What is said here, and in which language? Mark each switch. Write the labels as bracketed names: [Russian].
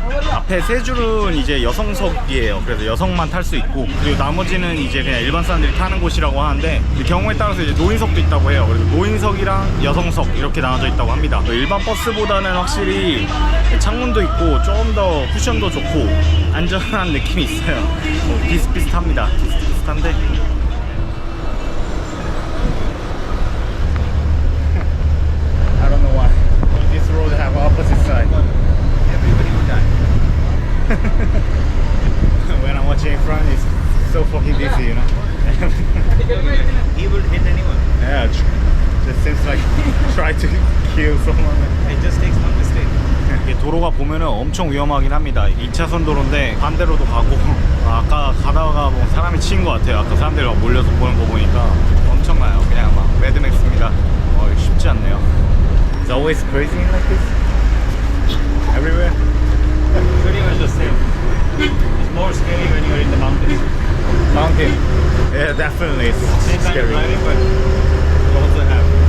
[Korean] 앞에 세 줄은 이제 여성석이에요. 그래서 여성만 탈 수 있고, 그리고 나머지는 이제 그냥 일반 사람들이 타는 곳이라고 하는데 경우에 따라서 이제 노인석도 있다고 해요. 그래서 노인석이랑 여성석 이렇게 나눠져 있다고 합니다. 일반 버스보다는 확실히 창문도 있고 좀 더 쿠션도 좋고 안전한 느낌이 있어요. 비슷비슷합니다. [English] 비슷비슷한데 I don't know why this road have opposite side. Everybody would die. When I'm watching in front, it's so fucking dizzy, you know. He would hit anyone. Yeah, it seems like try to kill someone. It just takes one mistake. [Korean] 이게 도로가 보면은 엄청 위험하긴 합니다. 2차선 도로인데 반대로도 가고 아까 가다가 뭐 사람이 치인 것 같아요. 아까 사람들이 막 몰려서 보는 거 보니까 엄청나요. 그냥 막 매드맥스입니다. 쉽지 않네요. [English] It's always crazy like this? Everywhere? Pretty much the same. It's more scary when you're in the mountains. Mountain. Yeah, definitely. It's Same kind of scary. driving, but you also have.